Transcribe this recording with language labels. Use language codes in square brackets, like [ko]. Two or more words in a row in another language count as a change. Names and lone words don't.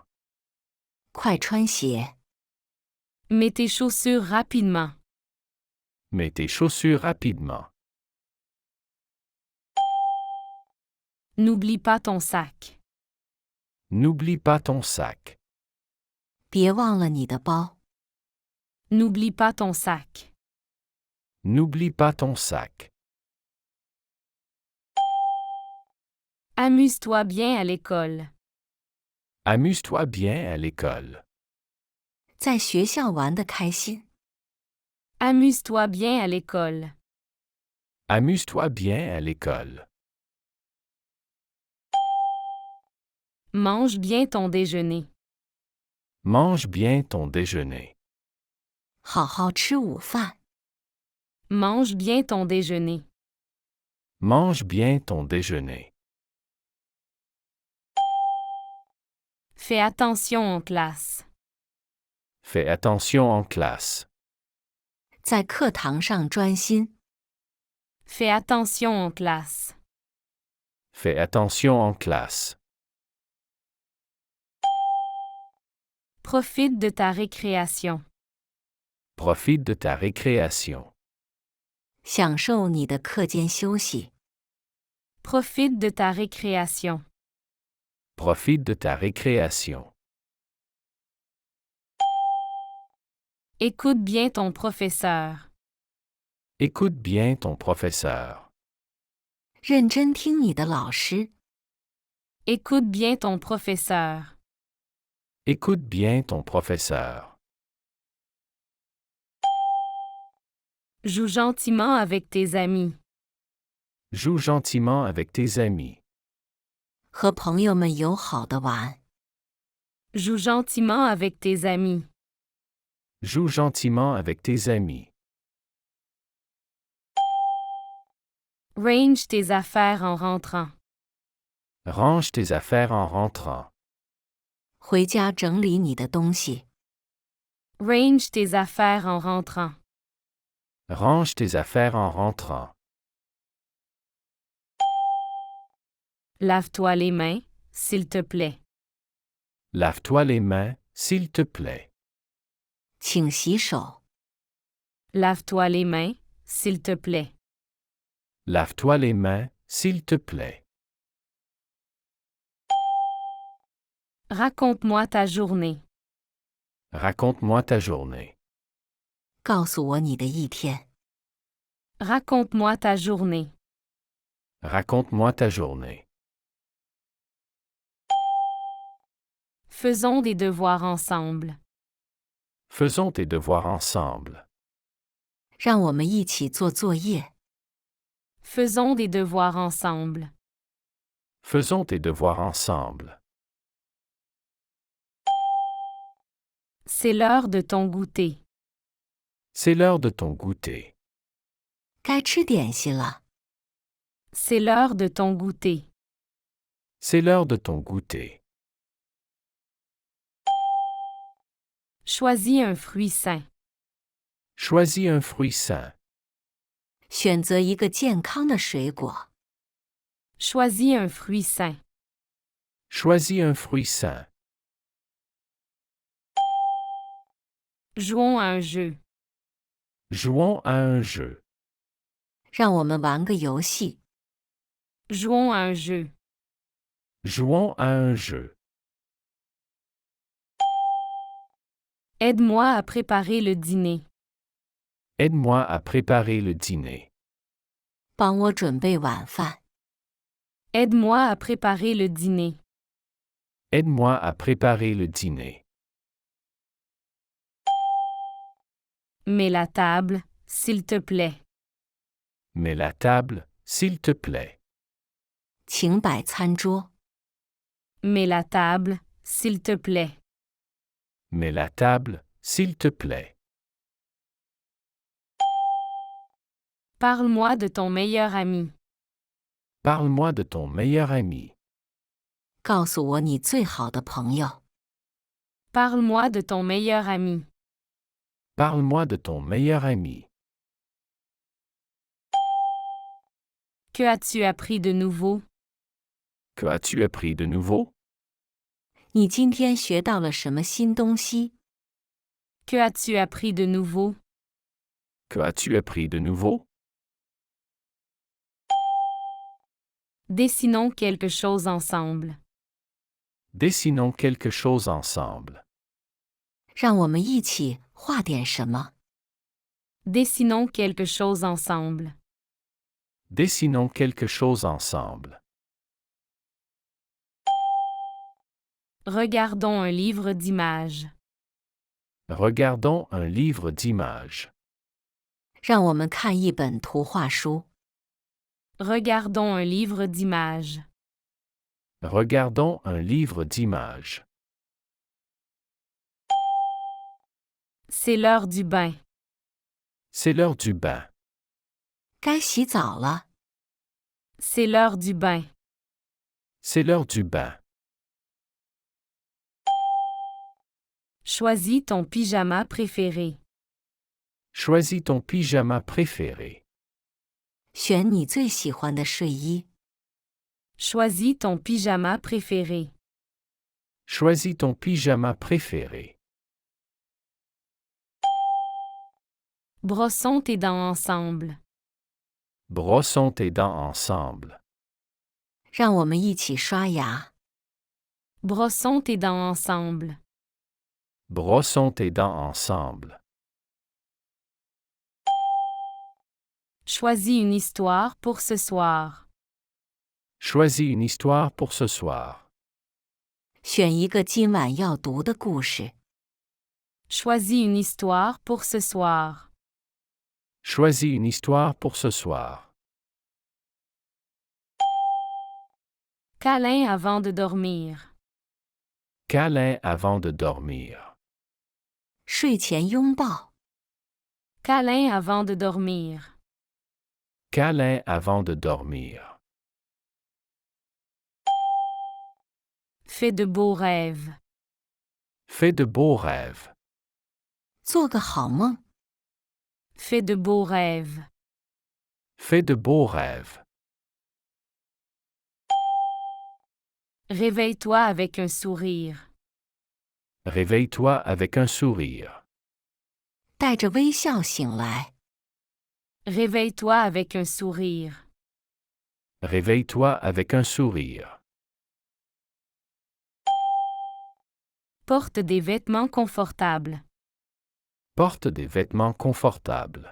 [zh] 快穿鞋。 [fr] Mets tes chaussures rapidement. Mets tes chaussures rapidement. N'oublie pas ton sac. N'oublie pas ton sac. [zh] 别忘了你的包。 [fr] N'oublie pas ton sac. N'oublie pas ton sac. Amuse-toi bien à l'école. Amuse-toi bien à l'école. [zh] 在学校玩得开心。 [fr] Amuse-toi bien à l'école. Amuse-toi bien à l'école. Mange bien ton déjeuner. Mange bien ton déjeuner. [zh] 好好吃午饭。 [fr] Mange bien ton déjeuner. Mange bien ton déjeuner. Fais attention en classe. Fais attention en classe. [zh] 在课堂上专心。 [fr] Fais attention en classe. Fais attention en classe. Profite de ta récréation. Profite de ta récréation. [zh] 享受你的课间休息。 [fr] Profite de ta récréation. Profite de ta récréation. Écoute bien ton professeur. Écoute bien ton professeur. [zh] 认真听你的老师。 [fr] Écoute bien ton professeur. Écoute bien ton professeur. Joue gentiment avec tes amis. Joue gentiment avec tes amis. [zh] 和朋友们友好的玩。 [fr] Joue gentiment avec tes amis. Joue gentiment avec tes amis. Range tes affaires en rentrant. Range tes affaires en rentrant. [zh] 回家整理你的东西。 [fr] Range tes affaires en rentrant. Range tes affaires en rentrant. Lave-toi les mains, s'il te plaît. Lave-toi les mains, s'il te plaît. [zh] 请洗手。 [fr] Lave-toi les mains, s'il te plaît. Lave-toi les mains, s'il te plaît. Raconte-moi ta journée. Raconte-moi ta journée. [zh] 告诉我你的一天。 [fr] Raconte-moi ta journée. Raconte-moi ta journée. Faisons des devoirs ensemble. Faisons tes devoirs ensemble. [zh] 让我们一起做作业。 [fr] Faisons des devoirs ensemble. Faisons tes devoirs ensemble. C'est l'heure de ton goûter. C'est l'heure de ton goûter. [zh] 该吃点心了。 [fr] C'est l'heure de ton goûter. C'est l'heure de ton goûter. Choisis un fruit sain. Choisis un fruit sain. [zh] 选择一个健康的水果。 [fr] Choisis un fruit sain. Choisis un fruit sain. Jouons à un jeu. Jouons à un jeu. [zh] 让我们玩个游戏。 [fr] Jouons à un jeu. Jouons à un jeu. Aide-moi à préparer le dîner. Aide-moi à préparer le dîner. [zh] 帮我准备晚饭。 [fr] Aide-moi à préparer le dîner. Aide-moi à préparer le dîner. Mets la table, s'il te plaît. Mets la table, s'il te plaît. [zh] 请摆餐桌。 [fr] Mets la table, s'il te plaît. Mets la table, s'il te plaît. Parle-moi de ton meilleur ami. Parle-moi de ton meilleur ami. [zh] 告诉我你最好的朋友。 [fr] Parle-moi de ton meilleur ami. Parle-moi de ton meilleur ami. Que as-tu appris de nouveau? Que as-tu appris de nouveau? [zh] 你今天学到了什么新东西？ [fr] Que as-tu appris de nouveau? Que as-tu appris de nouveau? Dessinons quelque chose ensemble. Dessinons quelque chose ensemble. [zh] 让我们一起画点什么。 [fr] Dessinons quelque chose ensemble. Dessinons quelque chose ensemble. Regardons un livre d'images. Regardons un livre d'images. [zh] 让我们看一本图画书。 [fr] Regardons un livre d'images. Regardons un livre d'images. C'est l'heure du bain. C'est l'heure du bain. [zh] 该洗澡了。 [fr] C'est l'heure du bain. C'est l'heure du bain. Choisis ton pyjama préféré. Choisis ton pyjama préféré. [zh] 选你最喜欢的睡衣。 [fr] Choisis ton pyjama préféré. Choisis ton pyjama préféré. Brossons tes dents ensemble. Brossons tes dents ensemble. [zh] 让我们一起刷牙。 [fr] Brossons tes dents ensemble. Brossons tes dents ensemble. Choisis une histoire pour ce soir. Choisis une histoire pour ce soir. [zh] 选一个今晚要读的故事。 [fr] Choisis une histoire pour ce soir. Choisis une histoire pour ce soir. Câlin avant de dormir. Câlin avant de dormir. [zh] 睡前拥抱。 [fr] Câlin avant de dormir. Câlin avant de dormir. Fais de beaux rêves. Fais de beaux rêves. [zh] 做个好梦。 [fr] Fais de beaux rêves. Fais de beaux rêves. Réveille-toi avec un sourire. Réveille-toi avec un sourire. [zh] 带着微笑醒来。 [fr] Réveille-toi avec un sourire. Réveille-toi avec un sourire. Porte des vêtements confortables. Porte des vêtements confortables.